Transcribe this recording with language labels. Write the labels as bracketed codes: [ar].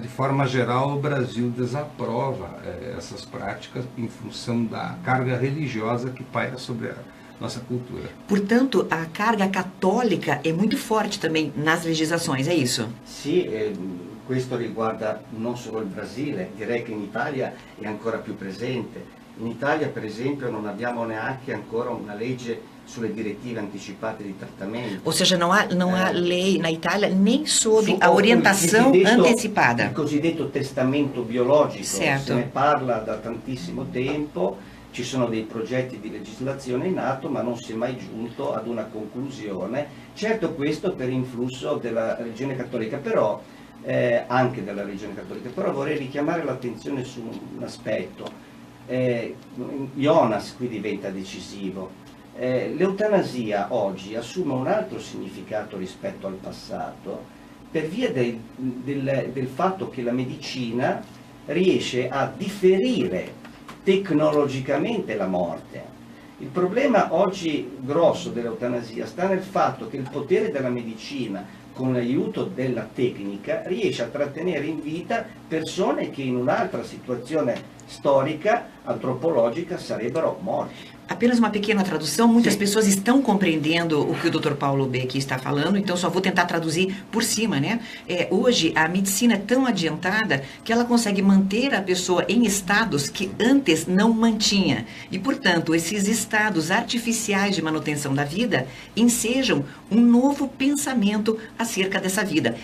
[pt] De forma geral, o Brasil desaprova essas práticas em função da carga religiosa que paira sobre a nossa cultura. Portanto, a carga católica è muito forte também nas legislações, é isso? [it] Sì, questo riguarda non solo il Brasile, direi che in Italia è ancora più presente. In Italia, per esempio, non abbiamo neanche ancora una legge sulle direttive anticipate di trattamento. [pt] Ou seja, não há lei na Itália nem sobre a [it] Il [pt] orientação [it] cosiddetto- [pt] antecipada. [it] Il cosiddetto testamento biologico, Certo. se ne parla da tantissimo tempo, ci sono dei progetti di legislazione in atto, ma non si è mai giunto ad una conclusione. Certo, questo per influsso della religione cattolica, però anche della religione cattolica, però vorrei richiamare l'attenzione su un aspetto. Jonas qui diventa decisivo. L'eutanasia oggi assume un altro significato rispetto al passato, per via del fatto che la medicina riesce a differire tecnologicamente la morte. Il problema oggi grosso dell'eutanasia sta nel fatto che il potere della medicina, con l'aiuto della tecnica, riesce a trattenere in vita persone che in un'altra situazione storica, antropologica, sarebbero morti. [pt] Apenas uma pequena tradução, muitas Sim. pessoas estão compreendendo o que o Dr. Paulo Beck está falando, então só vou tentar traduzir por cima, né? Hoje a medicina é tão adiantada que ela consegue manter a pessoa em estados que antes não mantinha. E, portanto, esses estados artificiais de manutenção da vida ensejam um novo pensamento acerca dessa vida.